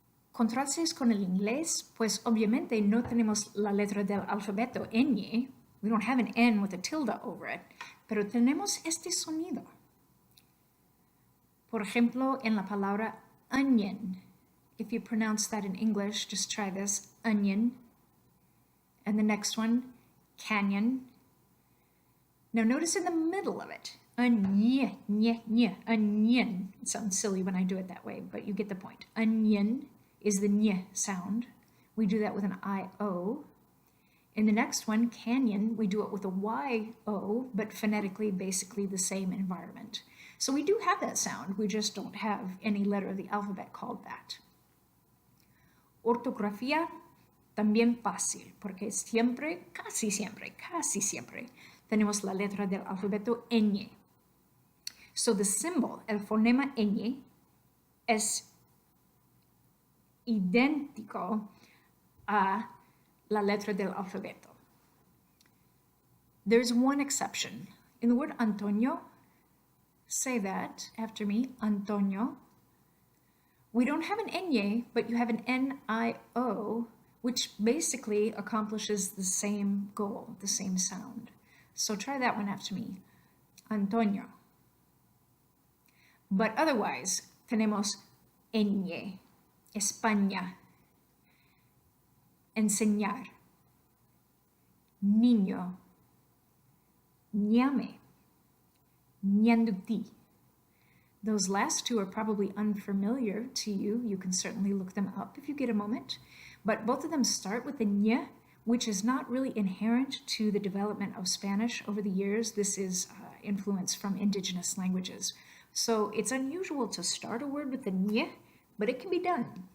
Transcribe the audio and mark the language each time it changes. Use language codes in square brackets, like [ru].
[es] Contrastes con el inglés, pues obviamente no tenemos la letra del alfabeto ñ. [en] We don't have an N with a tilde over it, [es] pero tenemos este sonido. Por ejemplo, en la palabra onion. [en] If you pronounce that in English, just try this, onion. And the next one, canyon. Now notice in the middle of it, onion, onion. It sounds silly when I do it that way, but you get the point. Onion is the ñ sound. We do that with an I-O. In the next one, canyon, we do it with a Y-O, but phonetically, basically the same environment. So we do have that sound, we just don't have any letter of the alphabet called that. [es] Ortografía, también fácil, porque siempre, casi siempre, tenemos la letra del alfabeto ñ. [en] So the symbol, [es] el fonema ñ, es idéntico a la letra del alfabeto. [en] There's one exception. In the word Antonio, say that after me, Antonio. We don't have an Nye, but you have an Nio, which basically accomplishes the same goal, the same sound. So try that one after me, Antonio. But otherwise, tenemos Nye, España, enseñar, niño, ñame, ñanduti. Those last two are probably unfamiliar to you. You can certainly look them up if you get a moment. But both of them start with the ñ, which is not really inherent to the development of Spanish over the years. This is influence from indigenous languages. So it's unusual to start a word with the ñ, but it can be done.